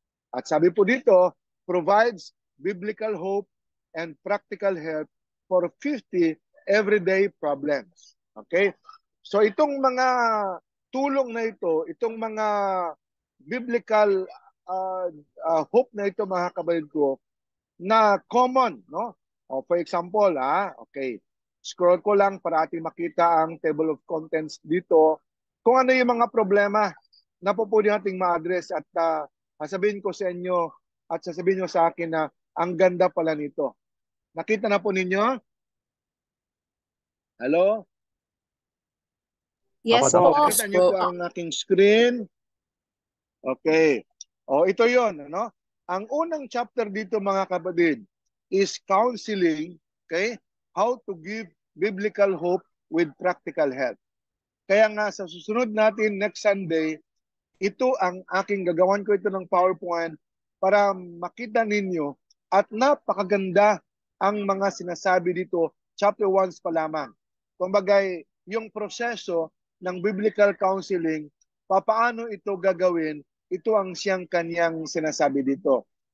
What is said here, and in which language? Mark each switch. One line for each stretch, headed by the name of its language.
Filipino: At sabi po dito,
English: provides biblical hope and practical help for 50 everyday problems. Okay?
Filipino: So itong mga tulong na ito, itong mga biblical hope na ito mga kabayan ko, na common,
English: for example,
Filipino: okay, scroll ko lang para ating makita ang table of contents dito. Kung ano yung mga problema na po pwede nating ma-address at sasabihin ko sa inyo at sasabihin nyo sa akin na ang ganda pala nito. Nakita na po ninyo? Hello?
English: Yes
Filipino: Opo. po. Nakita niyo po ang aking screen? Okay. O, ito yon, ano? Ang unang chapter dito, mga kapatid, is counseling, okay?
English: How to give biblical hope with practical help.
Filipino: Kaya nga sa susunod natin
English: next Sunday,
Filipino: ito ang aking gagawan ko ito ng PowerPoint para makita ninyo at napakaganda ang mga sinasabi dito, chapter 1 pa lamang. Kumbaga, yung proseso ng biblical counseling, paano ito gagawin, ito ang siyang kanyang sinasabi dito.